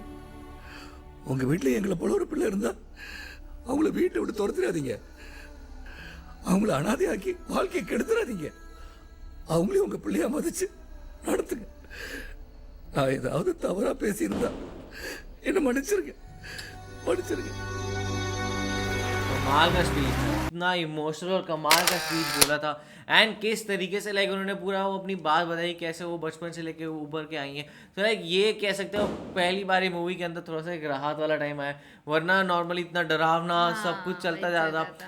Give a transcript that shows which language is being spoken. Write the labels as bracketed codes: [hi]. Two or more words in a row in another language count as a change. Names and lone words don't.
[ta] உங்க வீட்டில் எங்களை போல ஒரு பிள்ளை இருந்தா அவங்கள வீட்டை விட்டு துரத்துறாதீங்க. அவங்கள அனாதையாக்கி வாழ்க்கையை கெடுத்துறாதீங்க. அவங்களே உங்க பிள்ளையா மதிச்சு நடத்துங்க. நான் ஏதாவது தவறா பேசியிருந்தா என்ன மன்னிச்சிருங்க. [hi] कमाल का स्पीच, इतना इमोशनल और कमाल का स्पीच बोला था. एंड किस तरीके से लाइक उन्होंने पूरा वो अपनी बात बताई, कैसे वो बचपन से लेके ऊपर के आई हैं. तो लाइक ये कह सकते हो पहली बार ये मूवी के अंदर थोड़ा सा एक राहत वाला टाइम आया, वरना नॉर्मली इतना डरावना सब कुछ चलता जा रहा था.